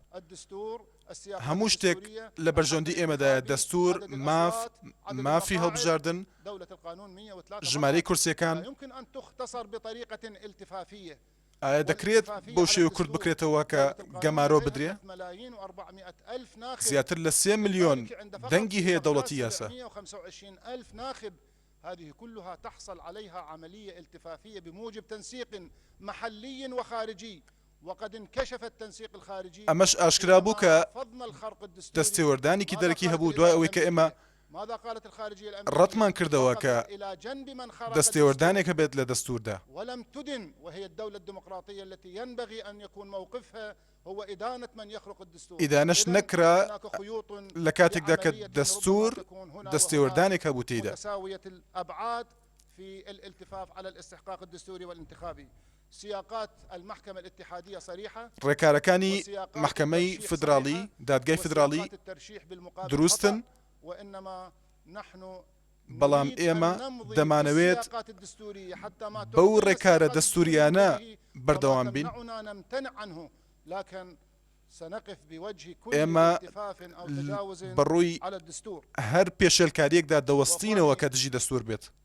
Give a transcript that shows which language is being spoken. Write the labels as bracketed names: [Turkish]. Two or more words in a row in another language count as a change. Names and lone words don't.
[Central Kurdish] هەموو شتێک لە بەرژەوەندی ئێمەدایە دەستور مافی هەڵبژاردن ژمارەی کورسیەکان ئایا دەکرێت بەو شێوە کورد بکرێتەوە کە گەمارۆ بدرێ؟ زیاتر لە 3 ملیۆن دەنگی هەیە دەوڵەتی یاسا. [Arabic] هذه كلها تحصل عليها عملية التفافية بموجب تنسيق محلي وخارجي وقد انكشف التنسيق الخارجي. [Central Kurdish] ئەمەش ئاشکرا بوو کە دەستێوەردانێکی دەرەکی هەبوو دوای ئەوەی کە ئێمە ڕەتمان کردەوە کە دەستێوەردانێک هەبێت لە دەستوردا. [Arabic] ولم تدن وهي الدولة الديمقراطية التي ينبغي أن يكون موقفها هو إدانة من يخرق الدستور. [Central Kurdish] ئیدانەش نەکرا لە کاتێکدا کە دەستور دەستێوەردانێک هەبوو تێیدا. [Arabic] متساوية الأبعاد في الالتفاف على الاستحقاق الدستوري والانتخابي. سياقات المحكمة الاتحادية صريحة. [Central Kurdish] ڕێکارەکانی محکەمەی فدراڵی دادگای فدراڵی دروستن. [Arabic] وإنما نحن [Central Kurdish] بەڵام ئێمە دەمانەوێت بەو ڕێکارە دەستوریانە بەردەوام بین. ئێمە بەڕووی هەر پێشێلکاریەکدا دەوەستینەوە کە دژی دەستور بێت.